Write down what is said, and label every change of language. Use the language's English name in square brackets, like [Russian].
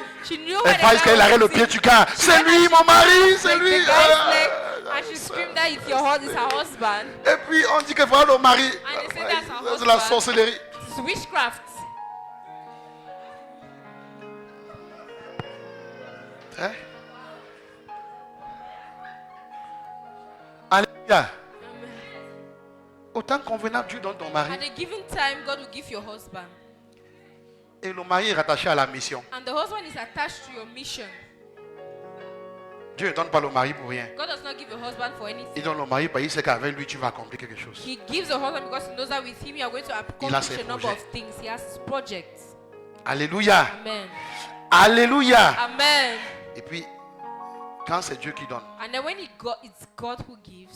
[French] Elle va jusqu'à il arrête le pied du gars. C'est lui, mon mari, c'est lui. [English] And she screamed that it's her husband. [French] Et puis on dit que voilà le mari. [English] And they say that's her [French] C'est la [English] husband. [French] sorcellerie. [English] It's witchcraft. Hein? [French] Alléluia. Autant convenable, Dieu donne ton mari. [English] At a given time, God will give your husband. [French] Et le mari est rattaché à la mission. [English] And the husband is attached to your mission. [French] Dieu ne donne pas le mari pour rien. [English] God does not give a husband for anything. [French] Il donne le mari parce qu'il sait qu'avec lui tu vas accomplir quelque chose. [English] He gives a husband because he knows that with him you are going to accomplish a number of things. He has projects. Alléluia. Amen. Alléluia. Amen. [French] Et puis, quand c'est Dieu qui donne, [English] And then when it's God who gives,